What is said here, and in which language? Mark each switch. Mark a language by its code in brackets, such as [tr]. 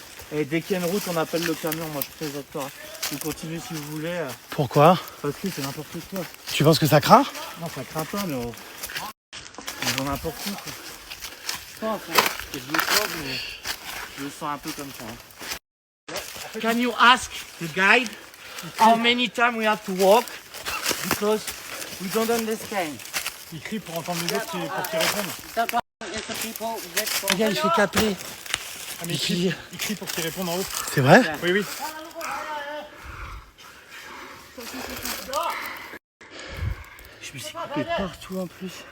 [fr] Et dès qu'il y a une route, on appelle le camion. Moi, je présente pas. Vous continuez si vous voulez. Pourquoi? Parce que c'est n'importe quoi. Tu penses que ça craint? Non, ça craint pas, mais on va n'importe où. Quoi. Je pense, hein. Je le sens, mais je le sens un peu comme ça. Hein. [en] Can you ask the guide how many times we have to walk? Because we don't understand. [fr] Il crie pour entendre les autres pour qu'ils répondent. Regarde, il fait qu'appeler. Ah, mais il crie pour qu'ils répondent en haut. C'est vrai? Oui, oui. Je me suis coupé partout en plus.